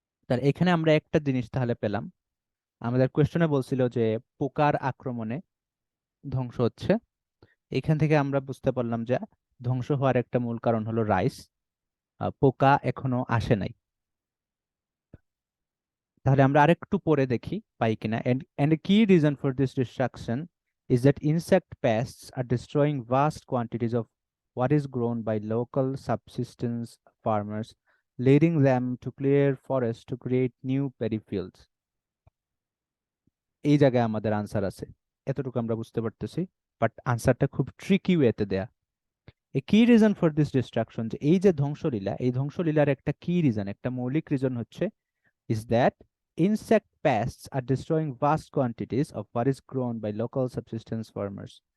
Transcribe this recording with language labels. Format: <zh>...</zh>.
<bn>তাহলে এখানে আমরা একটা জিনিস তাহলে পেলাম, আমাদের কোয়েশ্চনে বলছিল যে পোকার আক্রমণে ধ্বংস হচ্ছে। এখান থেকে আমরা বুঝতে পারলাম যে ধ্বংস হওয়ার একটা মূল কারণ হলো রাইস, পোকা এখনো আসে নাই। তাহলে আমরা আরেকটু পরে দেখি পাই কিনা।</bn> <en>And a key reason for this destruction is that insect pests are destroying vast quantities of what is grown by local subsistence farmers, leading them to clear forests to create new paddy fields.</en> <bn>এই জায়গায় আমাদের answer আছে, এতটুকু আমরা বুঝতে পারতেছি, but আনসারটা খুব ট্রিকি ওয়েতে দেয়া। এ কি রিজন ফর দিস ডিস্ট্রাকশন, যে এই যে ধ্বংসলীলা, এই ধ্বংসলীলার একটা কি রিজন, একটা মৌলিক রিজন হচ্ছে</bn> <en>is that insect pests are destroying vast quantities of what is grown by local subsistence farmers.</en>